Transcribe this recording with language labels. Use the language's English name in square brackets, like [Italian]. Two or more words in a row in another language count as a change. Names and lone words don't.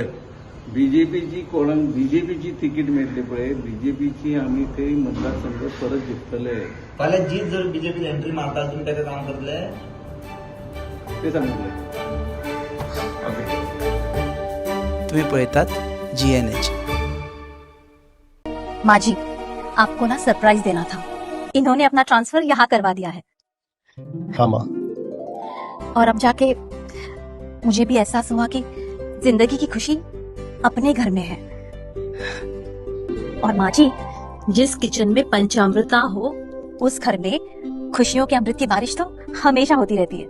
[Konkani] बीजेपीची कोणाक बीजेपीची तिकीट मेळटली पळय बीजेपीची आमी ते मतदारसंघ परत जिंकतले फाल्यां जीत जर बीजेपी एंट्री मारता तुम्ही ताका काम करतले? ते सांगतले. ओके. तुम्ही पळयतात GNH. [Hindi] माजी, आपको ना सरप्राइज देना था. इन्होंने अपना ट्रांसफर यहाँ करवा दिया है हाँ माँ. और अब जाके मुझे भी एहसास हुआ कि जिंदगी की खुशी अपने घर में है. और माँ जी, जिस किचन में पंचामृता हो उस घर में खुशियों के अमृत की बारिश तो हमेशा होती रहती है.